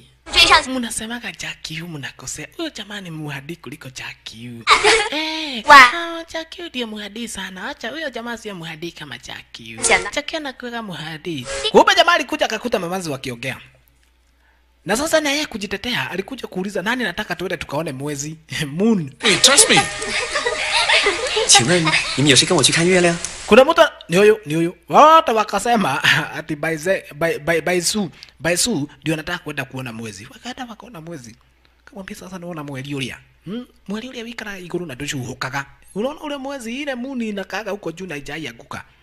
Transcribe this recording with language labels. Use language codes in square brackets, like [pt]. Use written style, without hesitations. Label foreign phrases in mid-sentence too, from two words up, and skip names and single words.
[sw] Munasemaga Jackie hu mnakosea. Huyo jamaa ni muhadi kuliko Jackie hu. Jackie hu ndiye muhadi sana. Acha huyo jamaa si muhadi kama Jackie hu. Jackie anakuwa muhadi. Kumbe jamaa alikuja akakuta mamanzi wakiongea. Na sasa na yeye kujitetea alikuja kuuliza nani nataka tuende tukaone mwezi. Moon. [en] Hey, trust me. [zh] 请问你们有谁跟我去看月亮？ [sw] Kuna mtu ni huyo. Wote wakasema ati Baisu ndio anataka kwenda kuona mwezi. Wakaenda wakaona mwezi. Kamwambia sasa naona mwezi ulia. [ki] Mwezi ulia wikara iguru na dushu hukaga. [sw] Unaona ule mwezi ile muni inakaaga huko juu na haijai anguka.